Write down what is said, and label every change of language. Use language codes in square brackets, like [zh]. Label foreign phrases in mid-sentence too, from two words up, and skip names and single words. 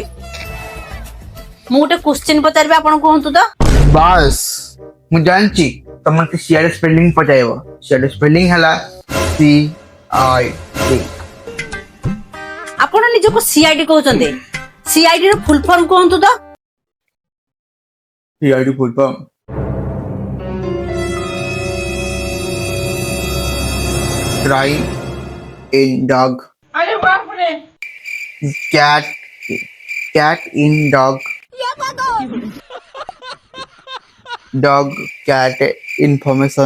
[or] ମୁଁ ଗୋଟେ କ୍ୱେଶ୍ଚିନ୍ ପଚାରିବି ଆପଣ କୁହନ୍ତୁ ତ। ବାସ୍ ମୁଁ ଜାଣିଛି ତମକୁ ସିଆଡେ ସ୍ପେଲିଂ ପଚାରିବ। ସିଆଡେ ସ୍ପେଲିଂ ହେଲା CID। ଆପଣ ନିଜକୁ ସିଆଇଡି କହୁଛନ୍ତି। ସିଆଇଡି ର [en] full form [or] କୁହନ୍ତୁ ତ। [en] CID full form crime in dog [hi] अरे बाप रे [en] cat cat in dog dog cat information